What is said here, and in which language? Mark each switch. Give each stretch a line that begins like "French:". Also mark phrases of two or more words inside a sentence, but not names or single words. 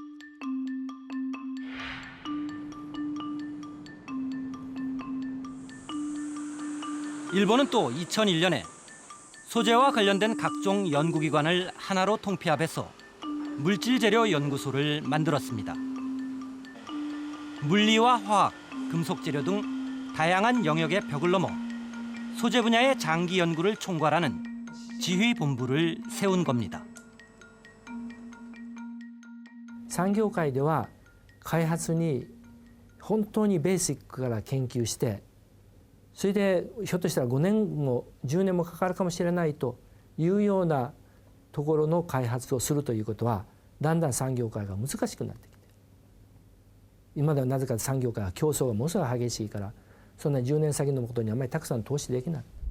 Korean: 일본은 또 2001년에 소재와 관련된 각종 연구기관을 하나로 통폐합해서 물질재료연구소를 만들었습니다. 물리와 화학, 금속재료 등 다양한 영역의 벽을 넘어 소재 분야의 장기 연구를 총괄하는 지휘본부를 세운 겁니다.
Japanese: 産業界では開発に本当にベーシックから研究してそれでひょっとしたら5年も10年もかかるかもしれないというようなところの開発をするということはだんだん産業界が難しくなってきて今ではなぜか産業界は競争がものすごい激しいからそんな10年先のことにあまりたくさん投資できない。